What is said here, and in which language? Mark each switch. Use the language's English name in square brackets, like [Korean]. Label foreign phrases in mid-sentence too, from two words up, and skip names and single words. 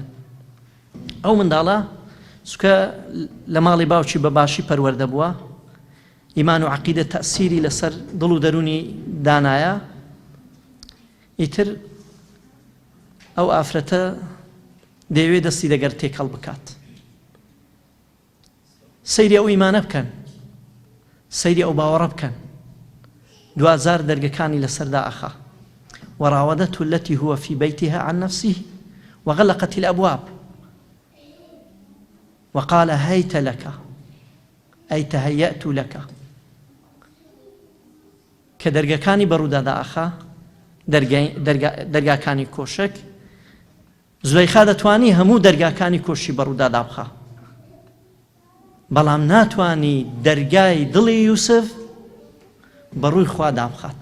[Central Kurdish] ئەو منداڵە چونکە لە ماڵی باوکی بە باشی پەروەردە بووە، ئیمان و عەقیدە تەئسیری لەسەر دڵ و دەرونی دانایە، ئیتر ئەو ئافرەتە دەیەوێت دەستی دەگەر تێکەڵ بکات. سەیری ئەو ئیمانە بکەن، سەیری ئەو باوەڕە بکەن. دوجار دەرگەکانی لەسەردا ئەخا. [Arabic] وراودته التي هو في بيتها عن نفسه وغلقت الأبواب وقال هيت لك أي تهيأت لك. [Central Kurdish] کە دەرگەکانی بەڕوودادا ئەخا، دەرگاکانی کۆشک، زولەیخا دەتوانی هەموو دەرگاکانی کۆشی بەڕوودادا بخا، بەڵام ناتوانی دەرگای دڵی یوسف بەڕووی خوا دابخات.